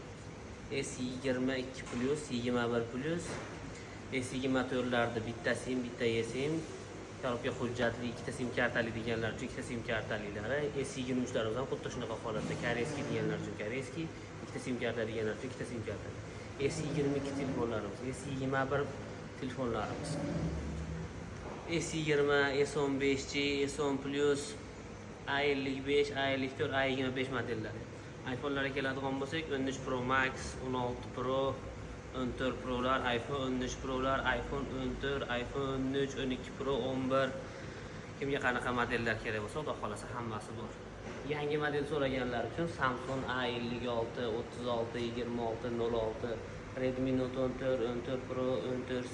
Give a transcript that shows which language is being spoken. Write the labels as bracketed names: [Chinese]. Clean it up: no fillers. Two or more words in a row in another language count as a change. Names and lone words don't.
[Uzbek] S22 Plus, 21 Plus, S24larda bitta SIM, bitta eSIM, korobka hujjatli ikkita SIM kartali deganlar uchun ikkita SIM kartalilari, S23larimiz ham xuddi shunaqa holatda, koreyskiy deganlar uchun koreyskiy, ikkita SIM karta deganlar uchun ikkita SIM karta. S22 telefonlarimiz, S21 telefonlarimiz. S20, S15G, S10 Plus, A55, A54, A25 modellari. iPhone'larga keladigan bo'lsak, 13 Pro Max, 16 Pro, 14 Pro'lar, iPhone 13 Pro'lar, iPhone 14, iPhone 13, 12 Pro, 11. Kimga qanaqa modellar kerak bo'lsa, Xudo xolasa hammasi bor. Yangi model so'raganlar uchun Samsung A56, 36, 26, 06, Redmi Note 14, 14 Pro, 14C.